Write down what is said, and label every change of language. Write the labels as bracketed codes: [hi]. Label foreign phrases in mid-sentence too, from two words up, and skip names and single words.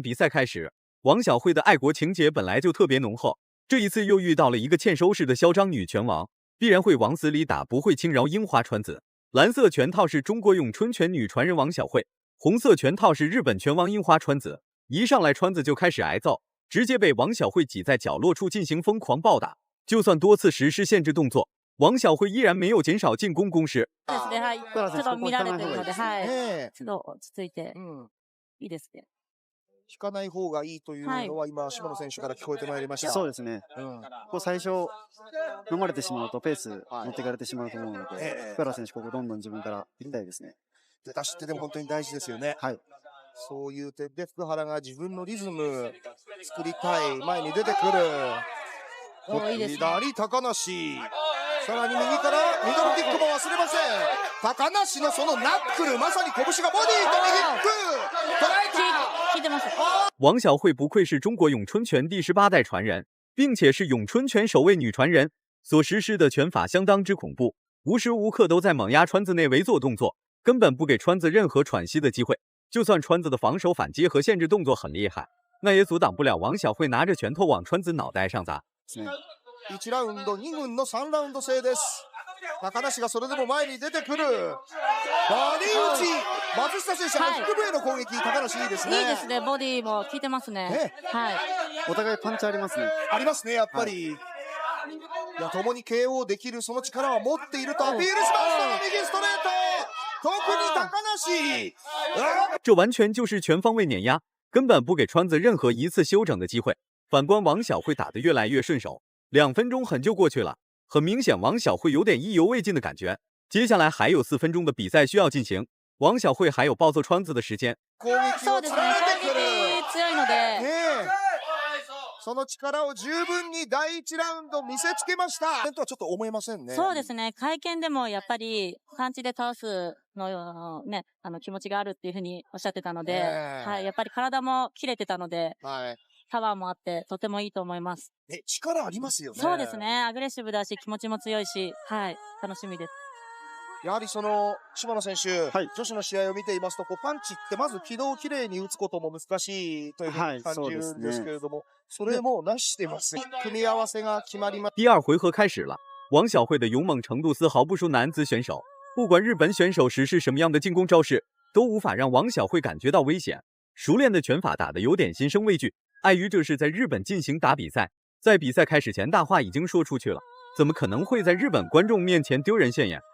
[zh] 比赛开始，王晓慧的爱国情节本来就特别浓厚，这一次又遇到了一个欠收拾的嚣张女拳王，必然会往死里打，不会轻饶樱花川子。蓝色拳套是中国咏春拳女传人王晓慧，红色拳套是日本拳王樱花川子。一上来川子就开始挨揍，直接被王晓慧挤在角落处进行疯狂暴打，就算多次实施限制动作，王晓慧依然没有减少进攻攻势。 [ja] そうですね、はい。ちょっと見られてるので、はい。ちょっと落ち着いて、いいですね。引かない方がいいというのは今、島野選手から聞こえてまいりました。そうですね。最初飲まれてしまうとペース持っていかれてしまうと思うので、福原選手ここどんどん自分から行きたいですね。出だしってでも本当に大事ですよね。はい。そういう点で福原が自分のリズム作りたい、前に出てくる。左高梨。さらに右からミドルキックも忘れません。高梨のそのナックル、まさに拳がボディと右フック捉えた。聞いてます。 [zh] 王晓慧不愧是中国咏春拳第18代传人，并且是咏春拳首位女传人，所实施的拳法相当之恐怖，无时无刻都在猛压川子内围做动作，根本不给川子任何喘息的机会。就算川子的防守反击和限制动作很厉害，那也阻挡不了王晓慧拿着拳头往川子脑袋上砸。 [ja] 1 ラウンド、2分の3ラウンド制です。高梨がそれでも前に出てくる。バディ打ち。松下選手の腹部への攻撃、高梨いいですね。いいですね、ボディも効いてますね。はい。お互いパンチありますね。ありますね、やっぱり。いや、共に KO できるその力は持っているとアピールしました。右ストレート。特に高梨。 [zh] 这完全就是全方位碾压，根本不给川子任何一次休整的机会。反观王晓慧打得越来越顺手，2分钟很就过去了。很明显，王晓慧有点意犹未尽的感觉。接下来还有4分钟的比赛需要进行，王晓慧还有暴揍川子的时間。 [ja] そうですね、攻撃強いので。その力を十分に第1ラウンド見せつけました。とはちょっと思えませんね。そうですね、会見でもやっぱりパンチで倒すのね、気持ちがあるっていうふうにおっしゃってたので、はい、やっぱり体も切れてたので、はい。パワーもあってとてもいいと思います。力ありますよね。そうですね、アグレッシブだし気持ちも強いし、はい、楽しみです。やはりその島野選手、女子の試合を見ていますと、パンチってまず軌道をきれいに打つことも難しいというふうに感じるんですけれども、それもなしてます。組み合わせが決まります。 [zh] 第2回合开始了，王晓慧的勇猛程度丝毫不输男子选手，不管日本选手实施什么样的进攻招式，都无法让王晓慧感觉到危险。熟练的拳法打得有点心生畏惧。碍于这是在日本进行打比赛，在比赛开始前大话已经说出去了，怎么可能会在日本观众面前丢人现眼？